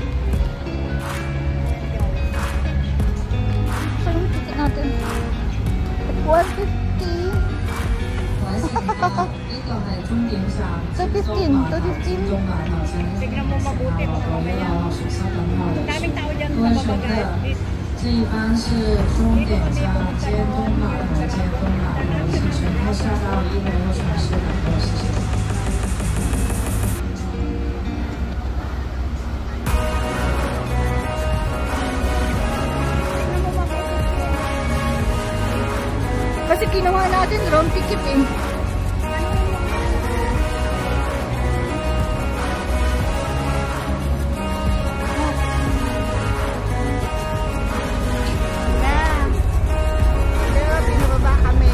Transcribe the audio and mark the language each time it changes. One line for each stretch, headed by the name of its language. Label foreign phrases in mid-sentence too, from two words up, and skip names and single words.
Filipino: Saan yung ticket natin? 150. Tignan mo mabuti kung mamaya. Daming tao dyan sa babagat.
Chinese: 这一班是终点站接东码头，接东码头是全部下到1楼的船是2个，谢谢。
Filipino: Kasi kinuha natin
English: wrong ticket
Filipino: eh. Pero pinababa kami.